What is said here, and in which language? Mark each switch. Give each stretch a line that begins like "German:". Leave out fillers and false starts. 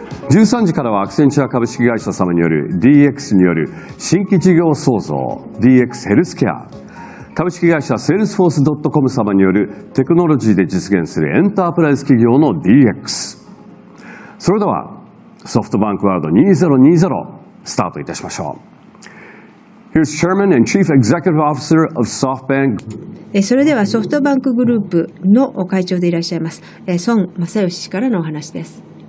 Japanese: 13時からはアクセンチャー株式会社様による DX による新規事業創造 DX ヘルスケア。株式会社セールスフォース .com 様によるテクノロジーで実現するエンタープライズ企業の DX。それではソフトバンクワールド2020スタートいたしましょう。
English: Here's Chairman and Chief Executive Officer of SoftBank。
Japanese: それではソフトバンクグループの会長でいらっしゃいます孫正義氏からのお話です。